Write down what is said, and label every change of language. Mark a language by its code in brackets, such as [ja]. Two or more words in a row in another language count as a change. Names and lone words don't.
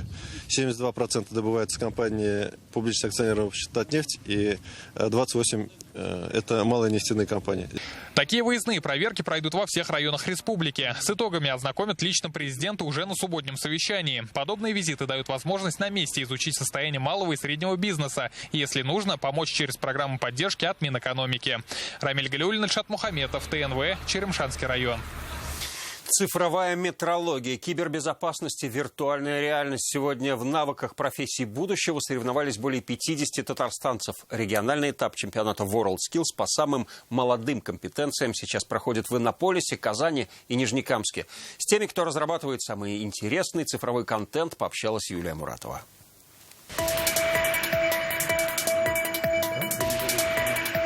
[ru] 72% добывается компанией публичного акционерного общества «Татнефть» и 28% это малые нефтяные компании. Такие выездные проверки пройдут во всех районах республики. С итогами ознакомят лично президента уже на субботнем совещании. Подобные визиты дают возможность на месте изучить состояние малого и среднего бизнеса. И, если нужно, помочь через программу поддержки от Минэкономики. Рамиль Галиулин, Ильшат Мухаметов, ТНВ, Черемшанский район. Цифровая метрология, кибербезопасность и виртуальная реальность. Сегодня в навыках профессий будущего соревновались более 50 татарстанцев. Региональный этап чемпионата WorldSkills по самым молодым компетенциям сейчас проходит в Иннополисе, Казани и Нижнекамске. С теми, кто разрабатывает самый интересный цифровой контент, пообщалась Юлия Муратова.